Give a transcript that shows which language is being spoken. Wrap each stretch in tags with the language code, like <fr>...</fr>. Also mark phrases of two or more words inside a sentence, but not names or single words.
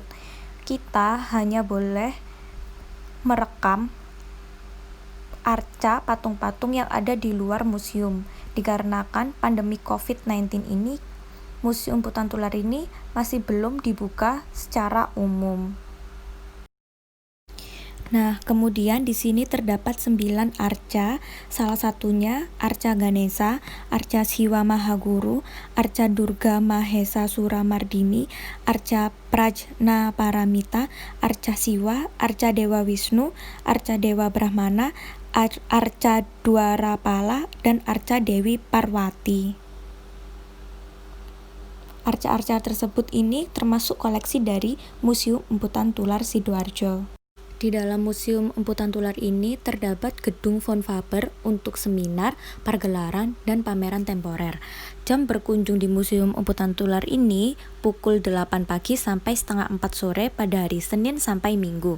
<id>Kita hanya boleh merekam arca patung-patung yang ada di luar museum. Dikarenakan pandemi COVID-19 ini, Museum Emputan Tular ini masih belum dibuka secara umum. Nah, kemudian di sini terdapat 9 arca, salah satunya Arca Ganesha, Arca Siwa Mahaguru, Arca Durga Mahesa Suramardini, Arca Prajna Paramita, Arca Siwa, Arca Dewa Wisnu, Arca Dewa Brahmana, Arca Dwarapala, dan Arca Dewi Parwati. Arca-arca tersebut ini termasuk koleksi dari Museum Emputan Tular Sidoarjo. Di dalam Museum Emputan Tular ini terdapat gedung Von Faber untuk seminar, pergelaran, dan pameran temporer. Jam berkunjung di Museum Emputan Tular ini pukul 8 pagi sampai setengah 4 sore pada hari Senin sampai Minggu.</id>